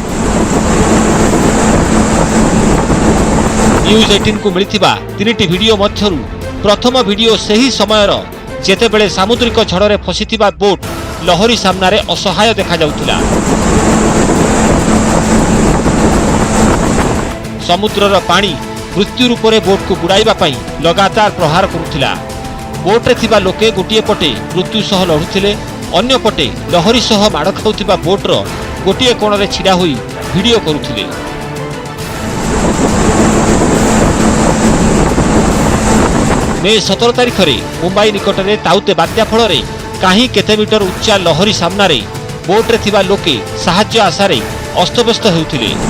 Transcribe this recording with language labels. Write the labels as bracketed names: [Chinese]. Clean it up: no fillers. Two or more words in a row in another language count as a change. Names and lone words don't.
[Odia] ନ୍ୟୁଜ 18 କୁ ମିଳିଥିବା 3ଟି ଭିଡିଓ ମଧ୍ୟରୁ ପ୍ରଥମ ଭିଡିଓ ସହି ସମୟର ଯେତେବେଳେ ସାମୁଦ୍ରିକ ଝଡ଼ ରେ ଫସିଥିବା ବୋଟ ଲହରୀ ସାମନା ରେ ଅସହାୟ ଦେଖା ଯାଉଥିଲା। ସମୁଦ୍ରର ପାଣି ମୃତ୍ୟୁ ରୂପ ରେ ବୋଟ କୁ ବୁଡ଼ାଇବା ପାଇଁ ଲଗାତାର ପ୍ରହାର କରୁଥିଲା। ବୋଟ ରେ ଥିବା ଲୋକେ ଗୋଟିଏ ପଟେ ମୃତ୍ୟୁ ସହ ଲଢୁଥିଲେ, ଅନ୍ୟ ପଟେ ଲହରୀ ସହ ମାଡ଼ ଖାଉଥିବା ବୋଟ ର ଗୋଟିଏ କୋଣ ରେ ଛିଡ଼ା ହୋଇ ଭିଡିଓ କରୁଥିଲେ। ମେ 17 ତାରିଖ ରେ ମୁମ୍ବାଇ ନିକଟ ରେ ତାଉତେ ବାତ୍ୟା ଫଳ ରେ କାହିଁ କେତେ ମିଟର ଉଚ୍ଚା ଲହରୀ ସାମନା ରେ ବୋଟ ରେ ଥିବା ଲୋକେ ସାହାଯ୍ୟ ଆଶାରେ ଅସ୍ତବ୍ୟସ୍ତ ହେଉଥିଲେ।